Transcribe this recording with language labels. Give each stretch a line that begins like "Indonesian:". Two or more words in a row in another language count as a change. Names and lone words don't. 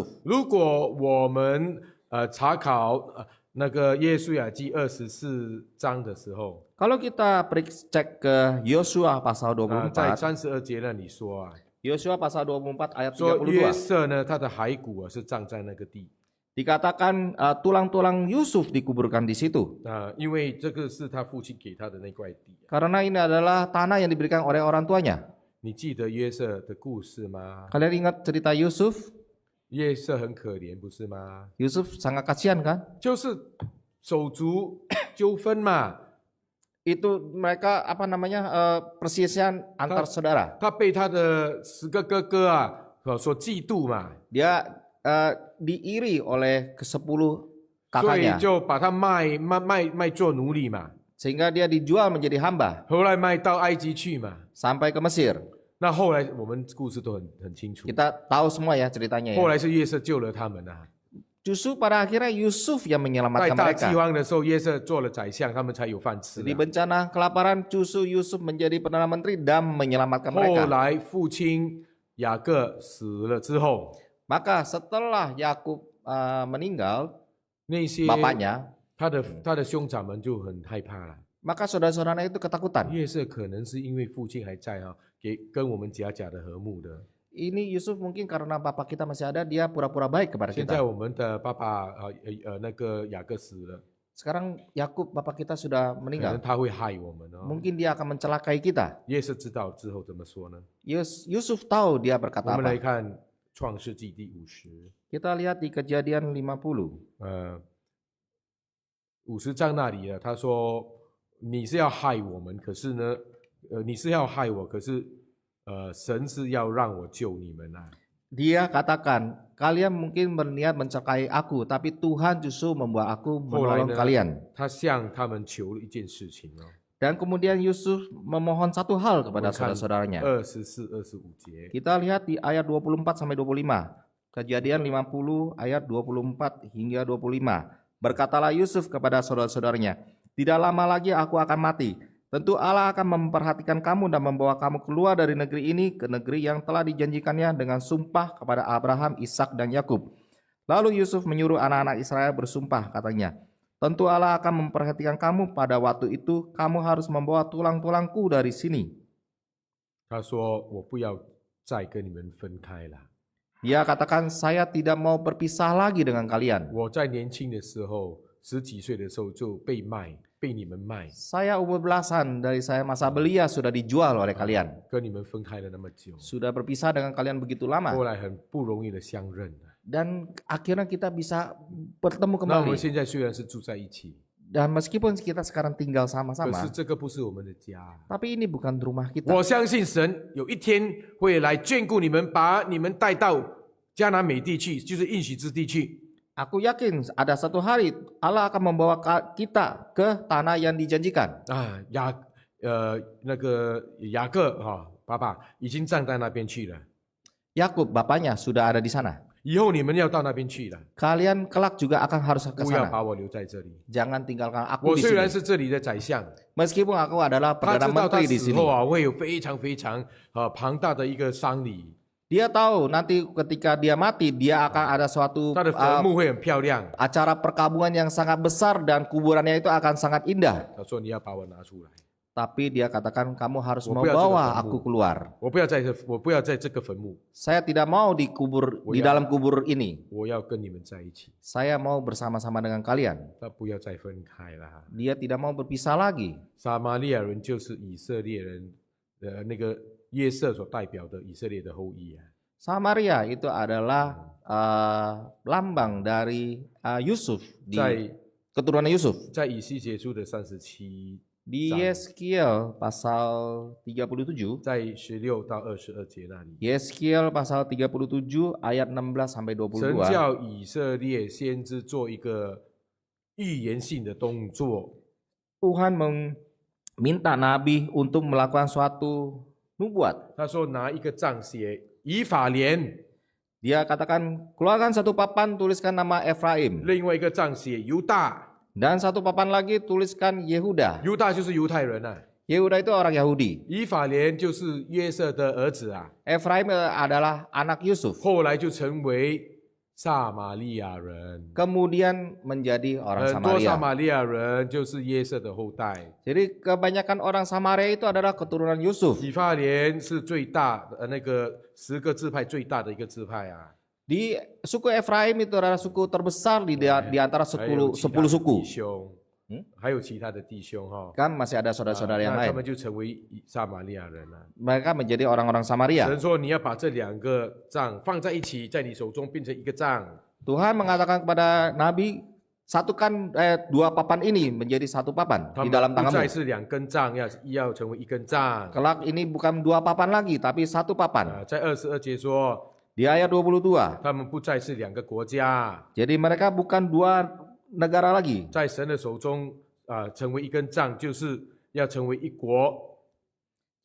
Chinese: 如果我们查考那个约书亚记24章的时候，
Indonesian: Kalau kita cek ke Yosua pasal
Chinese: 在 24, 32节那里说啊，
Indonesian: Yosua pasal 24 ayat
Chinese: 说约
Indonesian: 32,
Chinese: 瑟呢，他的骸骨是葬在那个地
Indonesian: dikatakan tulang-tulang Yusuf dikuburkan di situ.
Chinese: 因为这个是他父亲给他的那块地。
Indonesian: Karena ini adalah tanah yang diberikan oleh orang tuanya.
Chinese: 你记得约瑟的故事吗？
Indonesian: Kalian ingat cerita Yusuf?
Chinese: 约瑟很可怜，不是吗？
Indonesian: Yusuf sangat kasihan kan?
Chinese: 就是手足纠纷嘛，
Indonesian: Itu mereka perselisihan antar saudara.
Chinese: 他被他的10个哥哥所嫉妒嘛，
Indonesian: Dia diiri oleh ke-10
Chinese: 所以
Indonesian: kakaknya.
Chinese: 就把他卖做奴隶嘛，
Indonesian: Sehingga dia dijual menjadi hamba
Chinese: 后来卖到埃及去嘛。
Indonesian: sampai ke Mesir.
Chinese: 那后来我们故事都很清楚，
Indonesian: Kita tahu semua ya ceritanya
Chinese: 后
Indonesian: ya.
Chinese: 来是约瑟救了他们啊。
Indonesian: Justru pada akhirnya Yusuf yang
Chinese: 在
Indonesian: menyelamatkan
Chinese: 大饥
Indonesian: mereka.
Chinese: 荒的时候，约瑟做了宰相，他们才有饭吃
Indonesian: Di
Chinese: 啊。
Indonesian: bencana kelaparan justru Yusuf menjadi perdana menteri dan menyelamatkan
Chinese: 后
Indonesian: mereka.
Chinese: 来父亲雅各死了之后，
Indonesian: Maka setelah Yakub meninggal
Chinese: 那些
Indonesian: bapaknya,
Chinese: 他的兄长们就很害怕了。
Indonesian: maka saudara-saudaranya itu ketakutan.
Chinese: 约瑟可能是因为父亲还在啊，跟我们假的和睦的。
Indonesian: Ini Yusuf mungkin karena bapak kita masih ada, dia pura-pura baik kepada
Chinese: 现在
Indonesian: kita.
Chinese: 我们的爸爸那个雅各死了，
Indonesian: Sekarang Yakub bapak kita sudah
Chinese: 可能
Indonesian: meninggal.
Chinese: 他会害我们哦。
Indonesian: Mungkin dia akan mencelakai kita.
Chinese: 约瑟知道之后怎么说呢？
Indonesian: Yusuf tahu dia
Chinese: 我
Indonesian: berkata
Chinese: 们来
Indonesian: apa.
Chinese: 看创世纪第50，
Indonesian: Kita lihat di Kejadian 50.
Chinese: 50 章那里啊，他说你是要害我们，可是呢，你是要害我，可是神是要让我救你们啊。
Indonesian: Dia katakan, kalian mungkin berniat mencelakai aku, tapi Tuhan justru membuat aku menolong kalian.
Chinese: 他向他们求了一件事情哦，
Indonesian: Dan kemudian Yusuf memohon satu hal kepada
Chinese: 我们看
Indonesian: saudara-saudaranya.
Chinese: 24、25节。
Indonesian: Kita lihat di ayat 24 sampai 25. Kejadian 50 ayat 24 hingga 25. Berkatalah Yusuf kepada saudara-saudaranya, tidak lama lagi aku akan mati. Tentu Allah akan memperhatikan kamu dan membawa kamu keluar dari negeri ini ke negeri yang telah dijanjikannya dengan sumpah kepada Abraham, Ishak dan Yakub. Lalu Yusuf menyuruh anak-anak Israel bersumpah, katanya, tentu Allah akan memperhatikan kamu pada waktu itu, kamu harus membawa tulang-tulangku dari sini.
Chinese: 他说：“我不要再跟你们分开了。
Indonesian: Dia katakan, saya tidak mau berpisah lagi dengan kalian.
Chinese: 我在年轻的时候，10几岁的时候就被卖，被你们卖，
Indonesian: Saya umur belasan, dari saya masa belia sudah dijual oleh kalian.
Chinese: 跟你们分开了那么久，
Indonesian: Sudah berpisah dengan kalian begitu lama.
Chinese: 后来很不容易的相认了。
Indonesian: Dan akhirnya kita bisa bertemu
Chinese: 那我们
Indonesian: kembali.
Chinese: 现在虽然是住在一起，
Indonesian: Dan meskipun kita sekarang tinggal
Chinese: 可
Indonesian: sama-sama,
Chinese: 是这个不是我们的家。
Indonesian: tapi ini bukan rumah kita.
Chinese: 我相信神有一天会来眷顾你们，把你们带到迦南美地去，就是应许之地去。
Indonesian: Aku yakin ada satu hari Allah akan membawa kita ke tanah yang dijanjikan.
Chinese: 啊，那个雅各爸爸已经站在那边去了，
Indonesian: Yakub bapaknya sudah ada di sana.
Chinese: 以后你们要到那边去了，
Indonesian: Kalian kelak juga akan harus ke
Chinese: 不要
Indonesian: sana.
Chinese: 把我留在这里。
Indonesian: Jangan tinggalkan aku
Chinese: 我
Indonesian: di
Chinese: 虽然
Indonesian: sini.
Chinese: 是这里的宰相，
Indonesian: Meskipun aku adalah
Chinese: 他
Indonesian: perdana
Chinese: 知道他
Indonesian: menteri di
Chinese: 死
Indonesian: sini.
Chinese: 后啊会有非常庞大的一个丧礼，
Indonesian: Dia tahu nanti ketika dia mati, dia akan ada suatu
Chinese: 他的坟墓会很漂亮。
Indonesian: acara perkabungan yang sangat besar dan kuburannya itu akan sangat indah.
Chinese: 他说你要把我拿出来，
Indonesian: Tapi dia katakan kamu harus
Chinese: 我不要这个
Indonesian: membawa
Chinese: 坟墓。
Indonesian: aku keluar.
Chinese: 我不要在这个坟墓，
Indonesian: Saya tidak mau dikubur di dalam kubur ini.
Chinese: 我要跟你们在一起。
Indonesian: Saya mau bersama-sama dengan kalian.
Chinese: 他不要再分开了。
Indonesian: Dia tidak mau berpisah lagi.
Chinese: 撒玛利亚人就是以色列人，那个约瑟所代表的以色列的后裔啊。
Indonesian: Samaria itu adalah lambang dari Yusuf, di
Chinese: 在
Indonesian: keturunan Yusuf.
Chinese: 在以西结书的37，
Indonesian: Di Yeskiel pasal 37,
Chinese: 在16到22节那里，
Indonesian: Yeskiel pasal 37 ayat 16 sampai
Chinese: 神
Indonesian: 22.
Chinese: 叫以色列先知做一个预言性的动作，
Indonesian: Tuhan meminta nabi untuk melakukan suatu nubuat.
Chinese: 他说拿一个杖写以法莲，
Indonesian: Dia katakan, keluarkan satu papan, tuliskan nama Efraim.
Chinese: 另外一个杖写犹大，
Indonesian: Dan satu papan lagi tuliskan Yehuda.
Chinese: 犹大就是犹太人啊，
Indonesian: Yehuda itu orang Yahudi.
Chinese: 以法莲就是约瑟的儿子啊，
Indonesian: Efraim adalah anak Yusuf.
Chinese: 后来就成为撒玛利亚人。
Indonesian: Kemudian menjadi orang
Chinese: 很多撒
Indonesian: Samaria.
Chinese: 玛利亚人就是约瑟的后代，
Indonesian: Jadi kebanyakan orang Samaria itu adalah keturunan Yusuf.
Chinese: 以法莲是最大那个10个支派最大的一个支派啊，
Indonesian: Di suku Efraim itu adalah suku terbesar di antara
Chinese: 还有
Indonesian: 10
Chinese: 其他的
Indonesian: suku.
Chinese: 弟兄，还有其他的弟兄哈，
Indonesian: Kan masih ada saudara-saudara yang
Chinese: 那他
Indonesian: lain.
Chinese: 们就成为撒玛利亚人了。
Indonesian: Mereka menjadi orang-orang Samaria.
Chinese: 神说你要把这2个杖放在一起，在你手中变成一个杖。
Indonesian: Tuhan mengatakan kepada Nabi, satukan 2 papan ini menjadi 1 papan
Chinese: 他
Indonesian: di
Chinese: 们
Indonesian: dalam
Chinese: 不
Indonesian: tanganmu.
Chinese: 再是2根杖，要成为1根杖。
Indonesian: Kelak ini bukan 2 papan lagi, tapi 1 papan.
Chinese: 在22节说，
Indonesian: Di ayat 22.
Chinese: 他们不再是2个国家，
Indonesian: Jadi mereka bukan 2 negara lagi.
Chinese: 在神的手中成为1根杖，就是要成为一国。